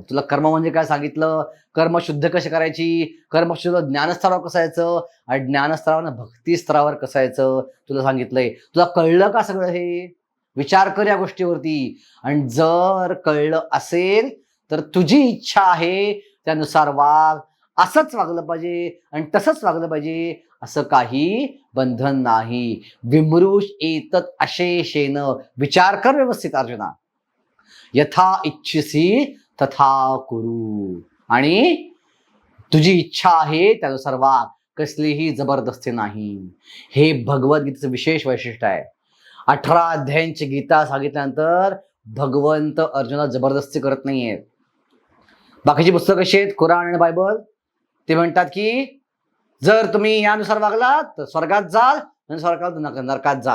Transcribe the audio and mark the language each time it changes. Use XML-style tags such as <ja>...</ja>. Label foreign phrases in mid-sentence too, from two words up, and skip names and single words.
<mr>तुला कर्म म्हणजे काय सांगितलं, कर्म शुद्ध कशी करायची, कर्म शुद्ध ज्ञानस्तरावर कसं यायचं आणि ज्ञानस्तरावर भक्ती स्तरावर कसं यायचं तुला सांगितलंय. तुला कळलं का सगळं हे? विचार कर या गोष्टीवरती. आणि जर कळलं असेल तर तुझी इच्छा आहे त्यानुसार वाग. असंच वागलं पाहिजे आणि तसंच वागलं पाहिजे, असं काही बंधन नाही.</mr> <sa>विमृश एतत् अशेषेण.</sa> <mr>विचार कर व्यवस्थित अर्जुना.</mr> <sa>यथा इच्छिसी तथा कुरु.</sa> <mr>आणि तुझी इच्छा आहे त्यानुसार वाग, कसलीही जबरदस्ती नाही. हे भगवद्गीतेचं विशेष वैशिष्ट्य आहे. 18 अध्यायांची गीता सांगितल्यानंतर भगवंत अर्जुनाला जबरदस्ती करत नाहीयेत. बाकीची पुस्तकं कशी आहेत, कुराण आणि बायबल, ते म्हणतात की जर तुम्ही यानुसार वागलात तर स्वर्गात जाल आणि स्वर्गात नरकात जाल.</mr>